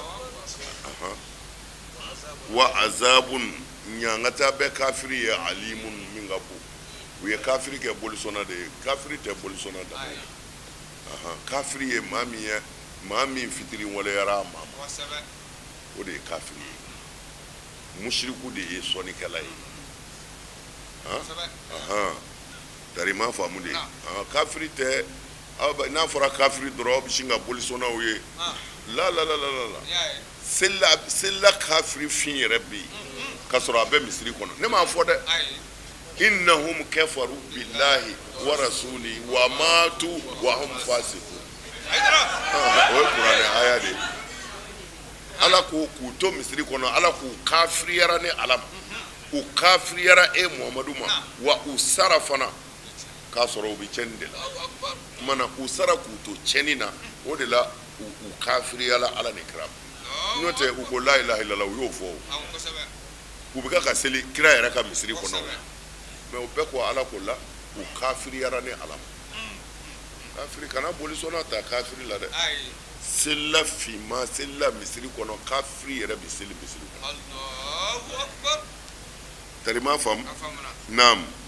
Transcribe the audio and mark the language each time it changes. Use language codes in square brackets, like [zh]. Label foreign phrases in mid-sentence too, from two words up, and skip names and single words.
[ar] وعذاب [bm] ɲangata bɛ kafiri ye alimun min ka bon u ye kafiri kɛ bolisɔnna de ye kafiri tɛ bolisɔnna da kafiri ye maa min fitiri waleyara a maa ma o de ye kafiri ye mushriku de ye sɔnnikɛla ye tari ma faamu de kafiri tɛ n'a fɔra kafiri dɔrɔn aw bɛ sin ka boli sɔnnaw ye la selila kafiri fin yɛrɛ bɛ yen k'a sɔrɔ a bɛ misiri kɔnɔ ne m'a fɔ dɛ [ar] إنهم كفروا بالله ورسوله وماتوا وهم فاسقون [bm] o ye kuranɛ aya de ala ko k'u to misiri kɔnɔ ala k'u kafiriyara ni ala ma u kafiriyara muhamadu ma wa u sara fana k'a sɔrɔ u bɛ tiɲɛni de la mana u sara k'u to tiɲɛni na o de la u kafiriyala ala ni kira n'o tɛ u ko [ar] لا إله إلا الله [bm] u y'o fɔ u bɛ ka seli kira yɛrɛ ka misiri kɔnɔ mɛ u bɛɛ ko ala ko la u kafiriyara ni ala ma kafiri kana boli sɔnna ta kafiri la dɛ selila finma selila misiri kɔnɔ kafiri yɛrɛ bɛ seli misiri kɔnɔ tari ma faamu naam